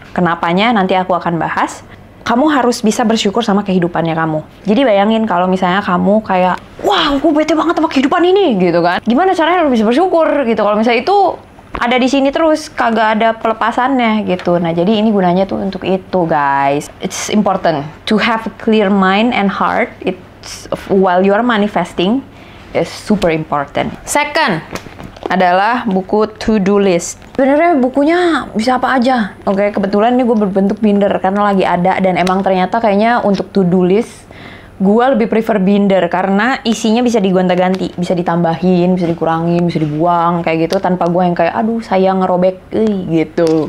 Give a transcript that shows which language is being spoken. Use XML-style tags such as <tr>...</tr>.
<id>Kenapanya nanti aku akan bahas. Kamu harus bisa bersyukur sama kehidupannya kamu. Jadi bayangin kalau misalnya kamu kayak, wah gue bete banget sama kehidupan ini gitu kan. Gimana caranya lu bisa bersyukur gitu kalau misalnya itu ada di sini terus, kagak ada pelepasannya gitu. Nah jadi ini gunanya tuh untuk itu guys.</id> <en>It's important to have a clear mind and heart. It's while you are manifesting is super important. Second,</en> <id>adalah buku to-do list. Sebenarnya bukunya bisa apa aja. Oke, kebetulan ini gue berbentuk binder karena lagi ada, dan emang ternyata kayaknya untuk to-do list gue lebih prefer binder karena isinya bisa digonta-ganti, bisa ditambahin, bisa dikurangin, bisa dibuang kayak gitu tanpa gue yang kayak aduh sayang ngerobek gitu.</id>